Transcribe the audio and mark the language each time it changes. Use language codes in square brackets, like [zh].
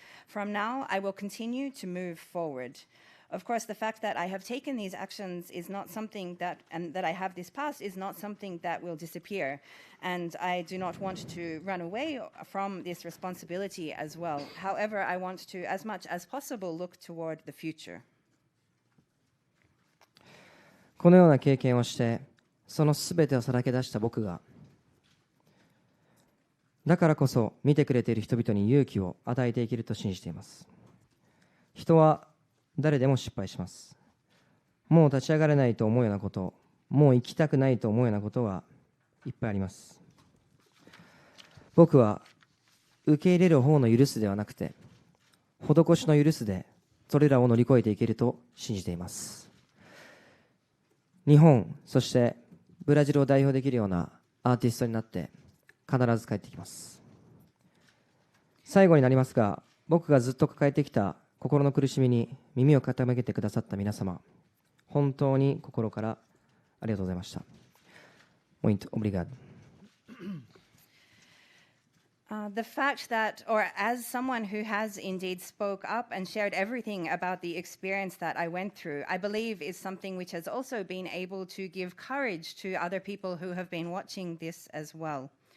[en] From now, I will continue to move forward. Of course, the fact that I have taken these actions is not something and that I have this past is not something that will disappear. And I do not want to run away from this responsibility as well. However, I want to, as much as possible, look toward the future. [ja] このような経験をして、そのすべてをさらけ出した僕が、だからこそ見てくれている人々に勇気を与えていけると信じています。人は誰でも失敗します。もう立ち上がれないと思うようなこと、もう生きたくないと思うようなことはいっぱいあります。僕は受け入れる方の許すではなくて、施しの許すでそれらを乗り越えていけると信じています。日本、そしてブラジルを代表できるようなアーティストになって必ず帰ってきます。最後になりますが、僕がずっと抱えてきた心の苦しみに耳を傾けてくださった皆様、本当に心からありがとうございました。 [pt] Muito obrigado. [en] The fact that, or as someone who has indeed spoke up and shared everything about the experience that I went through, I believe is something which has also been able to give courage to other people who have been watching this as well.